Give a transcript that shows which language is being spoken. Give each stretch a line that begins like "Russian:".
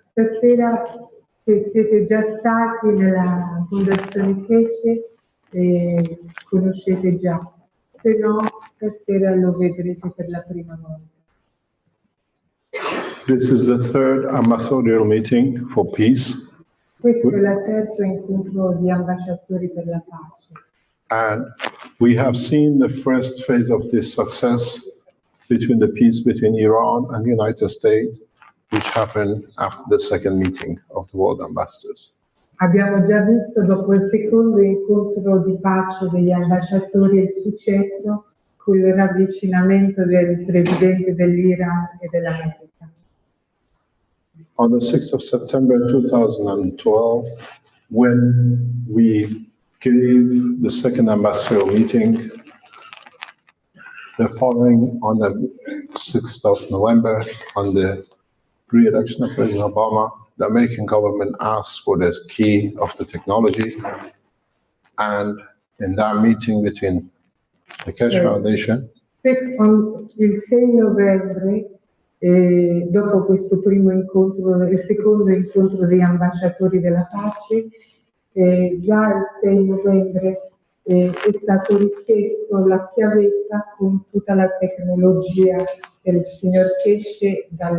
Italian: Stasera, se siete già stati nella Fondazione Keshe, conoscete già, se no stasera lo vedrete per la prima volta.
English: This is the third ambassadorial meeting for peace,
Italian: Questo è il terzo incontro di ambasciatori per la pace.
English: and we have seen the first phase of this success between the peace between Iran and the United States, which happened after the second meeting of the world ambassadors.
Italian: Abbiamo già visto dopo il secondo incontro di pace degli ambasciatori il successo con il ravvicinamento del presidente dell'Iran e dell'America.
English: On the 6th of September 2012, when we gave the second ambassadorial meeting, the following on the 6th of November, on the re-election of President Obama, the American government asked for the key of the technology. And in that meeting between the Keshe Foundation,
Italian: Il 6 novembre, dopo questo primo incontro, il secondo incontro degli ambasciatori della pace, già il 6 novembre è stato richiesto la chiavetta con tutta la tecnologia del signor Keshe